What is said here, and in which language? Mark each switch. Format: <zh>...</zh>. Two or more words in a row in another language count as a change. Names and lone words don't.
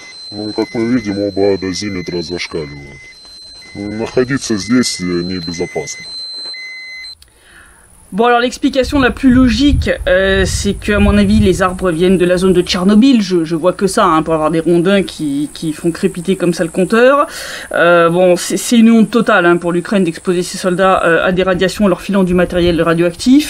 <ru>Ну, как мы видим, оба дозиметра зашкаливают. Находиться здесь небезопасно.</ru> <fr>Bon, alors l'explication la plus logique, c'est que, à mon avis, les arbres viennent de la zone de Tchernobyl. Je vois que ça, hein, pour avoir des rondins qui font crépiter comme ça le compteur. Bon, c'est une honte totale, hein, pour l'Ukraine d'exposer ses soldats à des radiations en leur filant du matériel radioactif.</fr>